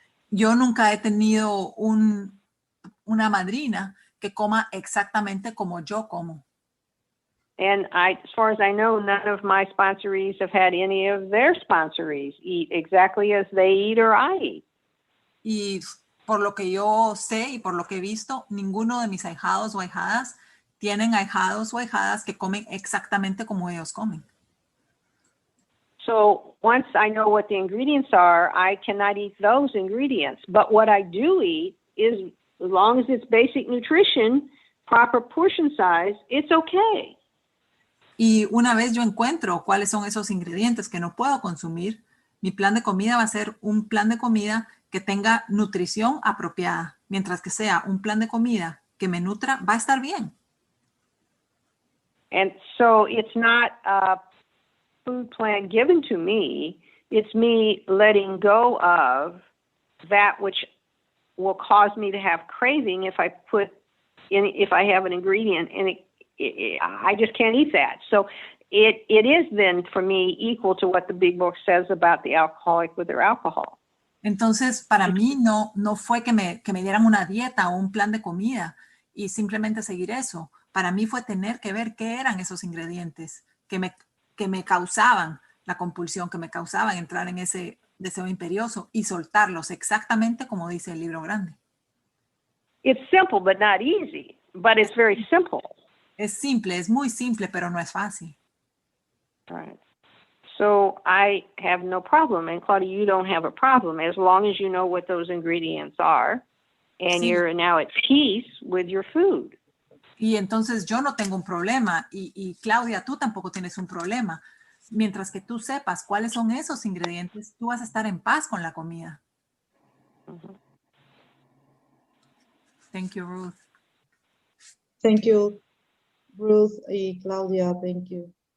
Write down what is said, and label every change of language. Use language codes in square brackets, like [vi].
[es] Yo nunca he tenido una madrina que coma exactamente como yo como. [en] And as far as I know, none of my sponsorees have had any of their sponsorees eat exactly as they eat or I eat. [es] Y por lo que yo sé y por lo que he visto, ninguno de mis ahijados o ahijadas tienen ahijados o ahijadas que comen exactamente como ellos comen. [en] So once I know what the ingredients are, I cannot eat those ingredients. But what I do eat is, as long as it's basic nutrition, proper portion size, it's okay. [es] Y una vez yo encuentro cuáles son esos ingredientes que no puedo consumir, mi plan de comida va a ser un plan de comida que tenga nutrición apropiada. Mientras que sea un plan de comida que me nutra, va a estar bien. [en] And so it's not a food plan given to me. It's me letting go of that which will cause me to have craving if I have an ingredient and I just can't eat that. So it is then for me equal to what the big book says about the alcoholic with their alcohol. [es] Entonces, para mí no fue que me dieran una dieta o un plan de comida y simplemente seguir eso. Para mí fue tener que ver qué eran esos ingredientes que me causaban la compulsión, que me causaban entrar en ese deseo imperioso y soltarlos exactamente como dice el libro grande. [en] It's simple but not easy, but it's very simple. [es] Es simple, es muy simple, pero no es fácil. [en] Right. So I have no problem, and Claudia, you don't have a problem as long as you know what those ingredients are, and [es] Sí. [en] you're now at peace with your food. [es] Y entonces yo no tengo un problema y Claudia, tú tampoco tienes un problema. mientras que tú sepas cuáles son esos ingredientes, tú vas a estar en paz con la comida. [en] Thank you, Ruth. Thank you, Ruth y Claudia. Thank you.